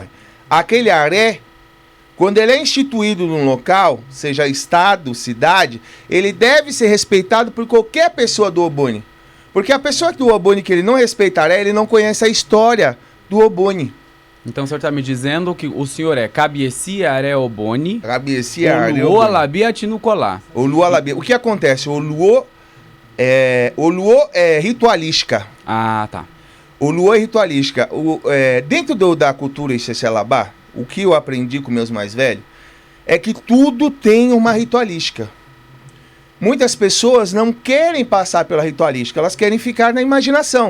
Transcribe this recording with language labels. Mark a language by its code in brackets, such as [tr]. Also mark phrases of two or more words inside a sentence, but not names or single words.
[pt] Aquele aré, quando ele é instituído num local, seja estado, cidade, ele deve ser respeitado por qualquer pessoa do Oboni. Porque a pessoa do Oboni que ele não respeita aré, ele não conhece a história do Oboni. Então o senhor está me dizendo que o senhor é [yo] Cabieci Aré Oboni, Cabecia aré [pt] Oluô Oboni. Alabia Tinucolá. Oluô Alabia. O que acontece? Oluô é ritualística. Ah, tá. Oluô é ritualística. Dentro da cultura Ixexelabá, o que eu aprendi com meus mais velhos é que tudo tem uma ritualística. Muitas pessoas não querem passar pela ritualística, elas querem ficar na imaginação.